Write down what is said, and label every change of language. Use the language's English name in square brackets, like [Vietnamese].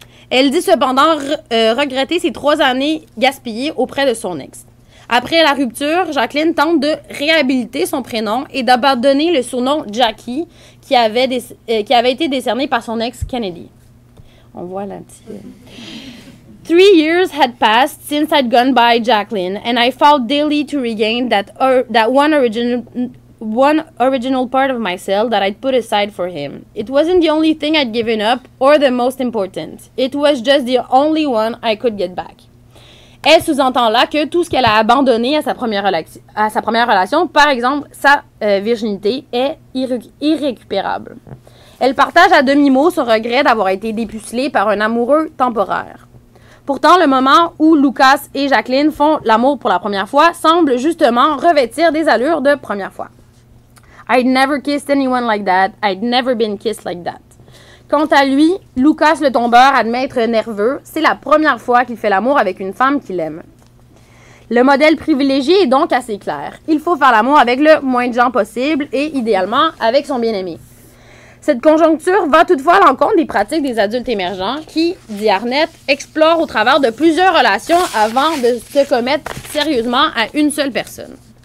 [French] Elle dit cependant regretter ses 3 années gaspillées auprès de son ex. Après la rupture, Jacqueline tente de réhabiliter son prénom et d'abandonner le surnom Jackie qui avait été décerné par son ex Kennedy. On voit là petit... [English] 3 years had passed since I'd gone by Jacqueline, and I fought daily to regain that one original part of myself that I'd put aside for him. It wasn't the only thing I'd given up, or the most important. It was just the only one I could get back. [French] Elle sous-entend là que tout ce qu'elle a abandonné à sa première relation, par exemple sa virginité, est irrécupérable. Elle partage à demi-mot son regret d'avoir été dépucelée par un amoureux temporaire. Pourtant, le moment où Lucas et Jacqueline font l'amour pour la première fois semble justement revêtir des allures de première fois. [English] I'd never kissed anyone like that. I'd never been kissed like that. [French] Quant à lui, Lucas le tombeur admet être nerveux. C'est la première fois qu'il fait l'amour avec une femme qu'il aime. Le modèle privilégié est donc assez clair. Il faut faire l'amour avec le moins de gens possible et idéalement avec son bien-aimé. Cette conjoncture va toutefois à l'encontre des pratiques des adultes émergents qui, dit Arnett, explorent au travers de plusieurs relations avant de se commettre sérieusement à une seule personne.